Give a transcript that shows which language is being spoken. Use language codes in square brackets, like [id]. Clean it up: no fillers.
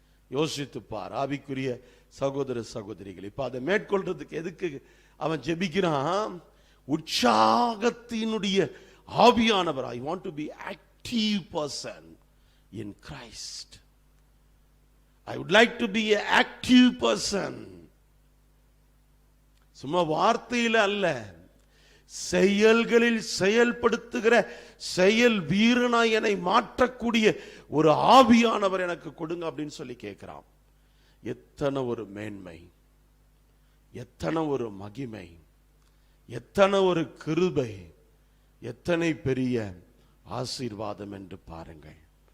[ta] யோசித்துப்பார் ஆவிக்குரிய சகோதர சகோதரிகள். இப்ப அதை மேற்கொள்றதுக்கு எதுக்கு அவன் ஜெபிக்கிறான்? உற்சாகத்தினுடைய ஆவியானவர். [en] I want to be active person in Christ. I would like to be an active person. [ta] சும்மா வார்த்தையில அல்ல, செயல்களில் செயல்படுத்துகிற செயல் வீரனாய் என்னை மாற்றக்கூடிய ஒரு ஆவியானவர் எனக்கு கொடுங்க அப்படின்னு சொல்லி கேட்கிறான். எத்தனை ஒரு மேன்மை, எத்தனை ஒரு மகிமை, எத்தனை ஒரு கிருபை, எத்தனை பெரிய ஆசீர்வாதம் என்று பாருங்கள்.